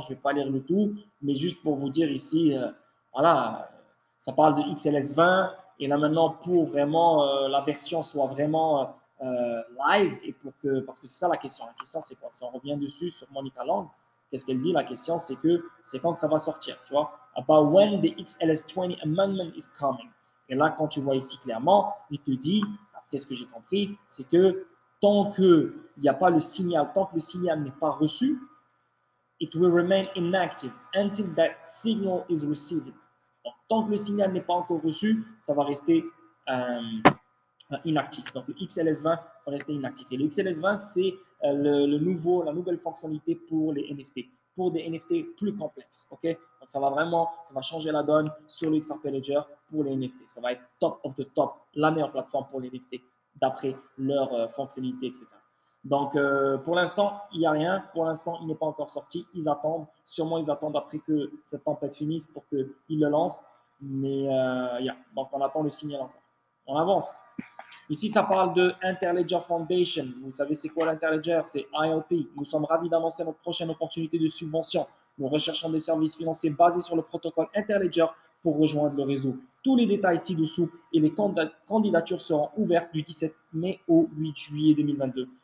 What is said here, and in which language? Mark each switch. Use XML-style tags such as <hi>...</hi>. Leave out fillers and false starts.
<fr>Je ne vais pas lire le tout, mais juste pour vous dire ici, voilà, ça parle de XLS20. Et là maintenant, pour vraiment la version soit vraiment live, et parce que c'est ça la question. La question, c'est quoi? Si on revient dessus sur Monica Lang, qu'est-ce qu'elle dit? La question, c'est quand que ça va sortir, tu vois?</fr> <en>About when the XLS20 amendment is coming.</en> <fr>Et là, quand tu vois ici clairement, il te dit, après ce que j'ai compris, c'est que tant qu'il n'y a pas le signal, tant que le signal n'est pas reçu,</fr> <en>it will remain inactive until that signal is received.</en> <fr>Donc, tant que le signal n'est pas encore reçu, ça va rester inactif. Donc, le XLS20 va rester inactif. Et le XLS20, c'est la nouvelle fonctionnalité pour les NFT, pour des NFT plus complexes. Okay? Donc, ça va changer la donne sur le XRP Ledger pour les NFT. Ça va être</fr> <en>top of the top,</en> <fr>la meilleure plateforme pour les NFT d'après leur fonctionnalité, etc. Donc, pour l'instant, il n'y a rien. Pour l'instant, il n'est pas encore sorti. Ils attendent. Sûrement, ils attendent après que cette tempête finisse pour qu'ils le lancent. Mais, donc, on attend le signal encore. On avance. Ici, ça parle de Interledger Foundation. Vous savez, c'est quoi l'Interledger? C'est ILP. Nous sommes ravis d'annoncer notre prochaine opportunité de subvention. Nous recherchons des services financiers basés sur le protocole Interledger pour rejoindre le réseau. Tous les détails ci-dessous et les candidatures seront ouvertes du 17 mai au 8 juillet 2022.</fr>